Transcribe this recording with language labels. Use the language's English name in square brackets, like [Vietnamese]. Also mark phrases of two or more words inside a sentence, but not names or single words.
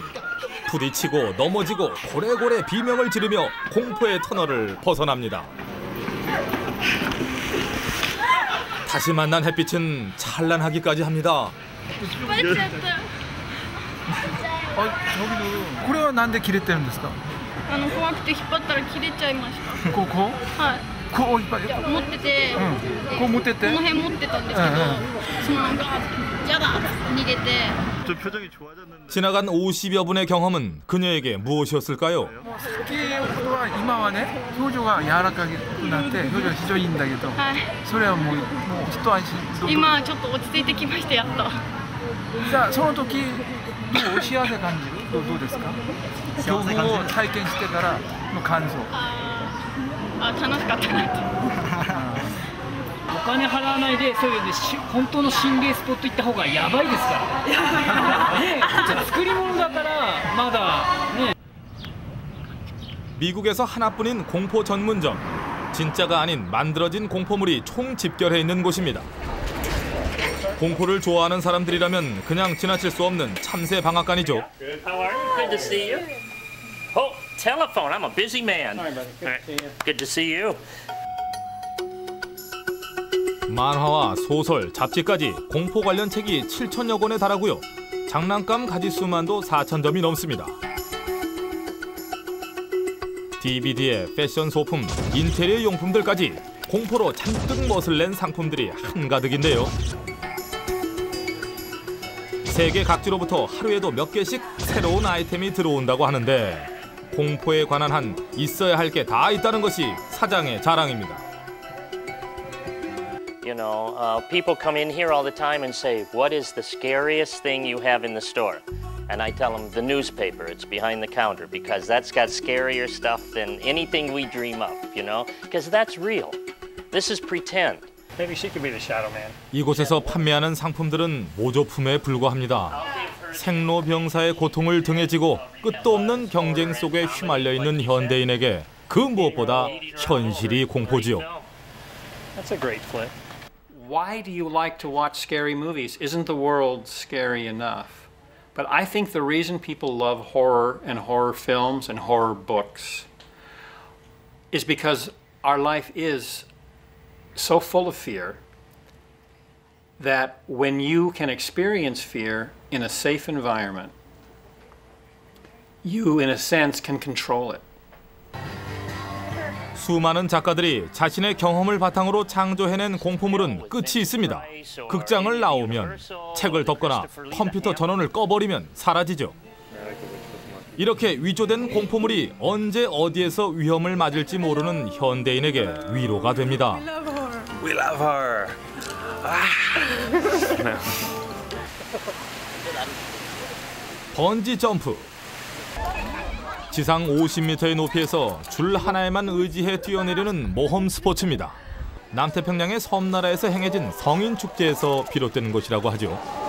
[Korean] 부딪히고 넘어지고 고래고래 비명을 지르며 공포의 터널을 벗어납니다. 다시 만난 햇빛은 찬란하기까지 합니다. 저기도. [Japanese] これはなんで切れてるんですか? 怖くて引っ張ったら切れちゃいました。こう？はい。こう引っ張る。持ってて、こう持ってて。この辺持ってたんですけど、そのなんかやだ逃げて。 [Korean] 지나간 50여 분의 경험은 그녀에게 무엇이었을까요? [Japanese] 先ほどは今はね、表情が柔らかくなって表情が非常にいいんだけど、それはもう一安心。今ちょっと落ち着いてきましたやっと。じゃあその時どう幸せ感じる？どうですか？恐怖を体験してからの感想。楽しかったなって。お金払わないでそういう本当の心霊スポット行った方がやばいですから。ね、作り物だからまだね。 [Korean] 미국에서 하나뿐인 공포 전문점. 진짜가 아닌 만들어진 공포물이 총 집결해 있는 곳입니다. 공포를 좋아하는 사람들이라면 그냥 지나칠 수 없는 참새 방앗간이죠. [English] Good to see you. Oh, telephone. I'm a busy man. Good to see you. [Korean] 만화와 소설, 잡지까지 공포 관련 책이 7,000여 권에 달하고요. 장난감 가짓수만도 4,000점이 넘습니다. DVD에 패션 소품, 인테리어 용품들까지 공포로 잔뜩 멋을 낸 상품들이 한가득인데요. 세계 각지로부터 하루에도 몇 개씩 새로운 아이템이 들어온다고 하는데 공포에 관한 한 있어야 할 게 다 있다는 것이 사장의 자랑입니다. [English] You know, people come in here all the time and say, "What is the scariest thing you have in the store?" And I tell them the newspaper. It's behind the counter because that's got scarier stuff than anything we dream up. You know, because that's real. This is pretend. Maybe she could be the Shadow Man. [Korean] 이곳에서 판매하는 상품들은 모조품에 불과합니다. 생로병사의 고통을 등에 지고 끝도 없는 경쟁 속에 휘말려 있는 현대인에게 그 무엇보다 현실이 공포지요. [English] That's a great flick. Why do you like to watch scary movies? Isn't the world scary enough? But I think the reason people love horror and horror films and horror books is because our life is so full of fear that when you can experience fear in a safe environment, you, in a sense, can control it. [Korean] 수많은 작가들이 자신의 경험을 바탕으로 창조해낸 공포물은 끝이 있습니다. 극장을 나오면, 책을 덮거나 컴퓨터 전원을 꺼버리면 사라지죠. 이렇게 위조된 공포물이 언제 어디에서 위험을 맞을지 모르는 현대인에게 위로가 됩니다. [English] We love her. [Korean] 번지 점프. 지상 50m의 높이에서 줄 하나에만 의지해 뛰어내리는 모험 스포츠입니다. 남태평양의 섬나라에서 행해진 성인 축제에서 비롯된 것이라고 하죠.